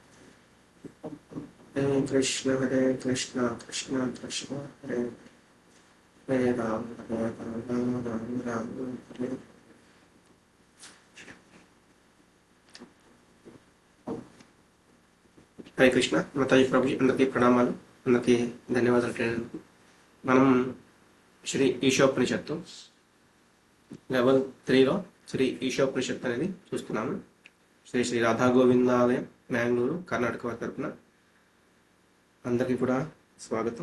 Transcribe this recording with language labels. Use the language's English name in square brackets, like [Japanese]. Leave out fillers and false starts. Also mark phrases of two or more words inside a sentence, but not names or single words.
[Telugu] హరే కృష్ణ కృష్ణ కృష్ణ హరే హరే రామ రామ హరే హరే కృష్ణ మాతాజీ ప్రభుజీ అందరికీ ప్రణామాలు, అందరికీ ధన్యవాదాలు. మనం శ్రీ ఈశోపనిషత్తు లెవెల్ 3లో శ్రీ ఈశోపనిషత్తు అనేది చూస్తున్నాము. శ్రీ రాధా గోవిందాలయం, మ్యాంగ్లూరు, కర్ణాటక వారి తరపున అందరికీ కూడా స్వాగతం.